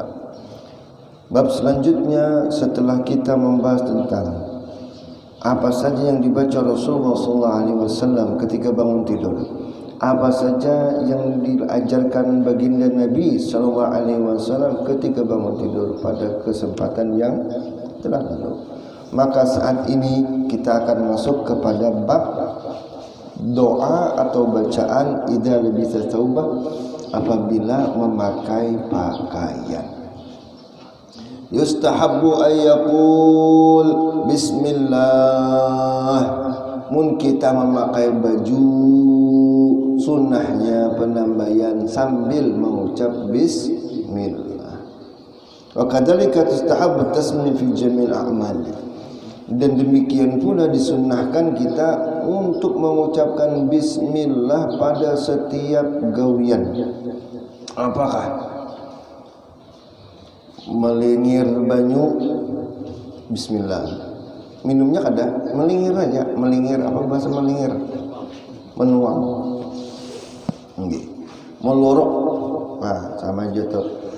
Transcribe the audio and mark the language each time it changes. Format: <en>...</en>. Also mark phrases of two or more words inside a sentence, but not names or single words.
<id>Bab selanjutnya setelah kita membahas tentang apa saja yang dibaca Rasulullah</id> <ar>صلى الله عليه وسلم</ar> <id>ketika bangun tidur, apa saja yang diajarkan baginda Nabi</id> <ar>صلى الله عليه وسلم</ar> <id>ketika bangun tidur pada kesempatan yang telah lalu. Maka saat ini kita akan masuk kepada bab doa atau bacaan</id> <ar>إذا لبس ثوبه</ar> <id>apabila memakai pakaian.</id> <ar>يستحب أن يقول بسم الله.</ar> <bjn>Mun kita memakai baju, sunnahnya penambahan sambil mengucap bismillah.</bjn> <ar>وكذلك تستحب التسمية في جميع الأعمال.</ar> <id>Dan demikian pula disunnahkan kita untuk mengucapkan bismillah pada setiap gawian.</id> <bjn>Apakah melingir banyu bismillah, minumnya kada melingir aja, melingir apa bahasa melingir, menuang, melorok, nah sama aja tuh.</bjn>